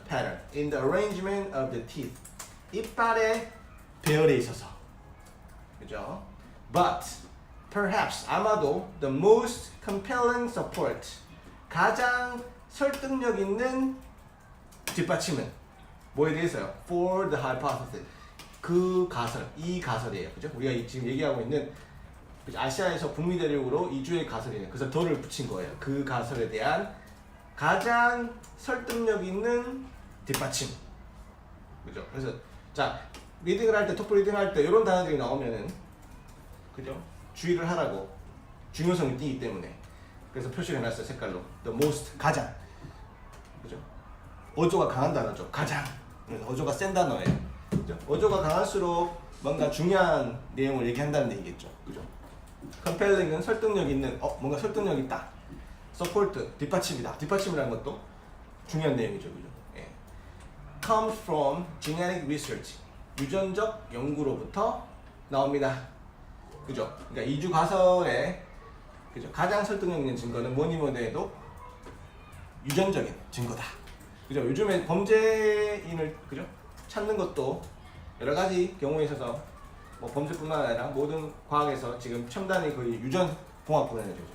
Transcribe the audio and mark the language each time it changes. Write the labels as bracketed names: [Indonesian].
[English] pattern in the arrangement of the teeth. [Korean] 이빨의 배열에 있어서, 그죠? [English] But perhaps [Korean] 아마도 [English] the most compelling support, [Korean] 가장 설득력 있는 뒷받침은 뭐에 대해서요? [English] For the hypothesis. [Korean] 그 가설, 이 가설이에요. 그죠? 우리가 지금 얘기하고 있는 아시아에서 북미 대륙으로 이주의 가설이에요. 그래서 더를 붙인 거예요. 그 가설에 대한 가장 설득력 있는 뒷받침. 그죠? 그래서 자, 리딩을 할 때, 토플 리딩 할 때 이런 단어들이 나오면은, 그죠? 주의를 하라고. 중요성이 띄기 때문에. 그래서 표시를 해놨어요, 색깔로. [English] The most, [Korean] 가장. 그죠? 어조가 강한 단어죠. 가장. 어조가 센 단어예요. 그죠? 어조가 강할수록 뭔가 중요한 내용을 얘기한다는 얘기겠죠. 그죠? compelling은 설득력 있는, 뭔가 설득력 있다. support, 뒷받침이다. 뒷받침이라는 것도 중요한 내용이죠. 그죠? 예. [English] comes from genetic research. [Korean] 유전적 연구로부터 나옵니다. 그죠? 그러니까 이주 가설의, 그죠? 가장 설득력 있는 증거는 뭐니 해도 유전적인 증거다. 그죠? 요즘에 범죄인을, 그죠? 찾는 것도 여러 가지 경우에 있어서 뭐 범죄뿐만 아니라 모든 과학에서 지금 첨단이 거의 유전공학분야죠.